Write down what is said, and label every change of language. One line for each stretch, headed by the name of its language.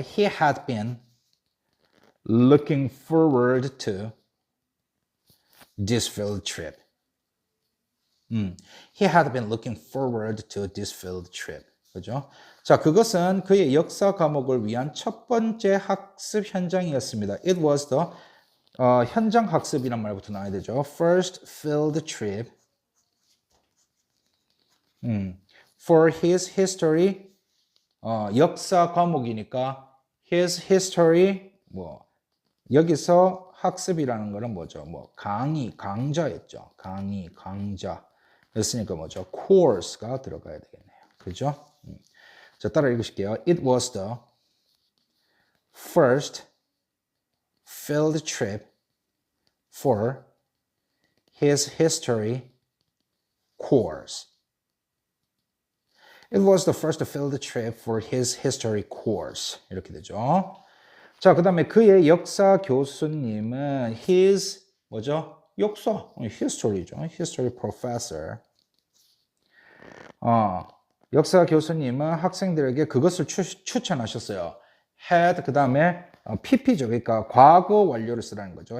English: He had been looking forward to this field trip. He had been looking forward to this field trip.
Korean: 그죠? 자, 그것은 그의 역사 과목을 위한 첫 번째 학습 현장이었습니다.
English: It was the
Korean: 현장 학습이란 말부터 나와야 되죠.
English: First field trip for his history
Korean: 역사 과목이니까
English: his history
Korean: 뭐 여기서 학습이라는 거는 뭐죠? 뭐 강좌였죠. 강좌. 그랬으니까 뭐죠? course가 들어가야 되겠네요. 그죠? 자, 따라 읽으실게요.
English: It was the first field trip for his history course. It was the first field trip for his history course.
Korean: 이렇게 되죠. 자, 그 다음에 그의 역사 교수님은 his 뭐죠? 역사, history죠.
English: history professor.
Korean: 역사 교수님은 학생들에게 그것을 추천하셨어요. had 그 다음에 pp죠. 그러니까 과거 완료를 쓰라는 거죠.